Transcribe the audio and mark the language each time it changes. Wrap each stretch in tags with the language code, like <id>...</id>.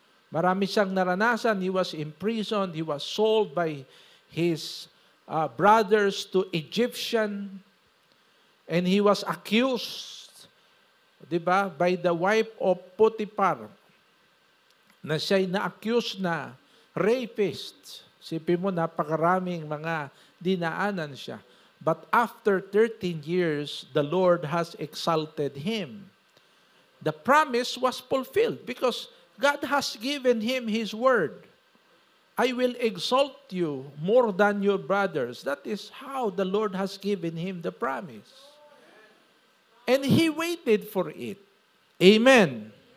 <tl>Marami siyang naranasan.</tl> <en>He was imprisoned. He was sold by his brothers to Egyptian. And he was accused, diba, by the wife of Potiphar,</en> <tl>na siya'y na-accuse na rapist. Sipin mo, napakaraming mga dinaanan siya.</tl> <en>But after 13 years, the Lord has exalted him. The promise was fulfilled because God has given him His word. I will exalt you more than your brothers. That is how the Lord has given him the promise. And he waited for it. Amen.</en>